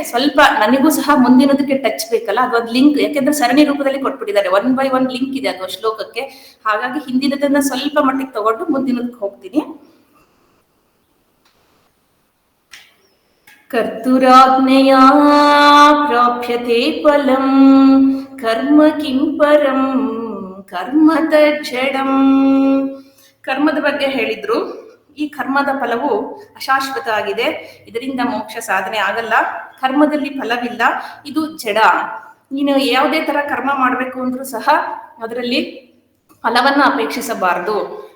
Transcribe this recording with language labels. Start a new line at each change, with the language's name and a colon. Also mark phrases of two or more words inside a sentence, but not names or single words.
Kannada: ಸ್ವಲ್ಪ ನನಗೂ ಸಹ ಮುಂದಿನದಕ್ಕೆ ಟಚ್ ಬೇಕಲ್ಲ, ಅದೊಂದು ಲಿಂಕ್, ಯಾಕೆಂದ್ರೆ ಸರಣಿ ರೂಪದಲ್ಲಿ ಕೊಟ್ಬಿಟ್ಟಿದ್ದಾರೆ, 1 by 1 ಲಿಂಕ್ ಇದೆ ಅದು ಶ್ಲೋಕಕ್ಕೆ. ಹಾಗಾಗಿ ಹಿಂದಿನದನ್ನ ಸ್ವಲ್ಪ ಮಟ್ಟಿಗೆ ತಗೊಂಡು ಮುಂದಿನದಕ್ಕೆ ಹೋಗ್ತೀನಿ.
Sanskrit: ಕರ್ತುರಾಜ್ಞೆಯಾ ಪ್ರಾಪ್ಯತೆ ಫಲಂ ಕರ್ಮ ಕಿಂ ಪರಂ ಕರ್ಮ ತಜ್ಜಡಂ.
Kannada: ಕರ್ಮದ ಬಗ್ಗೆ ಹೇಳಿದ್ರು. ಈ ಕರ್ಮದ ಫಲವು ಅಶಾಶ್ವತ ಆಗಿದೆ, ಇದರಿಂದ ಮೋಕ್ಷ ಸಾಧನೆ ಆಗಲ್ಲ. ಕರ್ಮದಲ್ಲಿ ಫಲವಿಲ್ಲ, ಇದು ಜಡ. ನೀನು ಯಾವುದೇ ತರ ಕರ್ಮ ಮಾಡ್ಬೇಕು ಅಂದ್ರೂ ಸಹ ಅದರಲ್ಲಿ ಫಲವನ್ನ ಅಪೇಕ್ಷಿಸಬಾರದು ಅಂತ ಹೇಳಿದ್ರು.